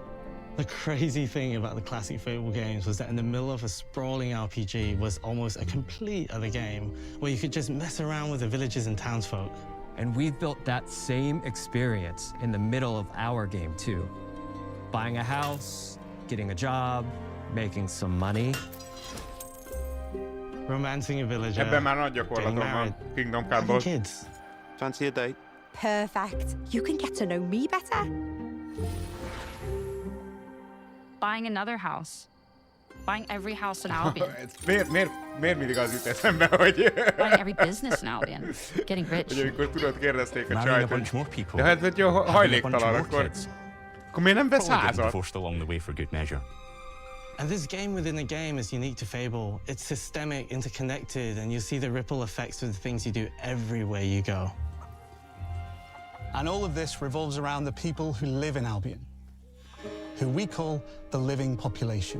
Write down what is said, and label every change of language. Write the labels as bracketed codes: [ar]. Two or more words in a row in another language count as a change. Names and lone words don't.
[en] The crazy thing about the classic Fable games was that in the middle of a sprawling RPG was almost a complete other game, where you could just mess around with the villages and townsfolk. And we've built that same experience in the middle of our game too. Buying a house, getting a job, making some money. Romancing a villager. [hu] Ebben már nagy gyakorlatom van Kingdom Come-ból. [en] Kids. Fancy a date? Perfect. You can get to know me better. Buying another house. Buying every house in Albion. [hu] Miért mindig az jut eszembe, hogy... [en] Buying every business in Albion. Getting rich. [hu] Hogy amikor tudod, kérdezték a csajt, hogy... De hát, hogy jó, hajléktalan, akkor miért nem vesz házat? [en] And this game within a game is unique to Fable. It's systemic, interconnected, and you see the ripple effects of the things you do everywhere you go. And all of this revolves around the people who live in Albion, who we call the living population.